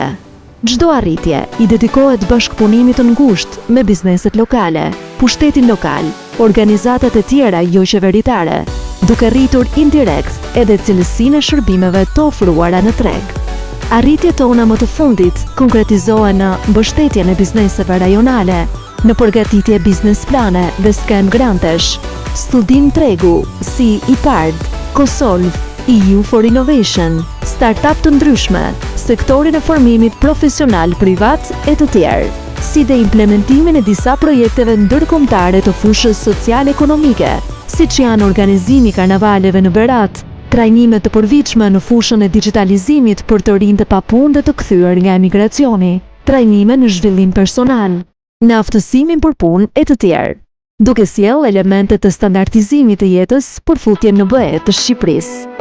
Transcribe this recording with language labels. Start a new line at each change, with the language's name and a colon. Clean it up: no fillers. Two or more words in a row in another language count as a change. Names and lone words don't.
Albanian: Çdo arritje i dedikohet bashkëpunimit të ngushtë me bizneset lokale, pushtetin lokal, organizatat e tjera jo qeveritare, duke rritur indirekt edhe cilësinë e shërbimeve të ofruara në treg. Arritjet tona më të fundit konkretizohen në mbështetjen e bizneseve rajonale, në përgatitje biznes plane dhe skem grantesh, studim tregu si IPARD, COSOLV, EU for Innovation, start-up të ndryshme, sektorin e formimit profesional privat e të tjerë, si dhe implementimin e disa projekteve ndërkombëtare të fushës social-ekonomike, siç janë organizimi i karnavaleve në Berat, trajnimet të përvitshme në fushën e digitalizimit për të rinj të papunë dhe të kthyer nga emigracioni, trajnime në zhvillim personal, në aftësimin për punë e të tjerë, duke sjellë elemente të standardizimit të jetës për futjen në BE të Shqipërisë.